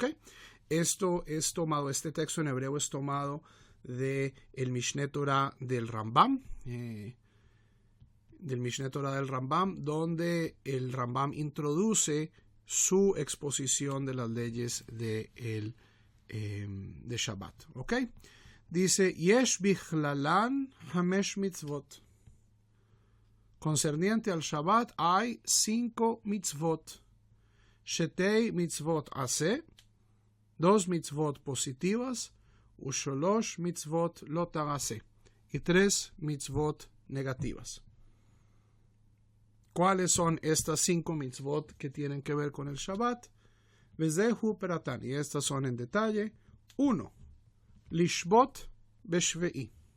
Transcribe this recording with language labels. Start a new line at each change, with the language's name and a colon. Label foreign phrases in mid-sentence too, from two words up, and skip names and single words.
Spanish: Esto es tomado, este texto en hebreo es tomado de el Mishneh Torah del Rambam, donde el Rambam introduce su exposición de las leyes de Shabbat. ¿Ok? Dice,
Hebrew: יש בכללן חמש מצוות.
Spanish: Concerniente al Shabbat hay 5 mitzvot.
Hebrew: שתי מצוות עשה,
Spanish: 2 mitzvot positivas,
Hebrew: ושלוש מצוות לא תעשה,
Spanish: y 3 mitzvot negativas. ¿Cuáles son estas 5 mitzvot que tienen que ver con el Shabbat?
Hebrew: וזהו פרטן,
Spanish: y estas son en detalle.
Hebrew: 1. לשבות בשביעי.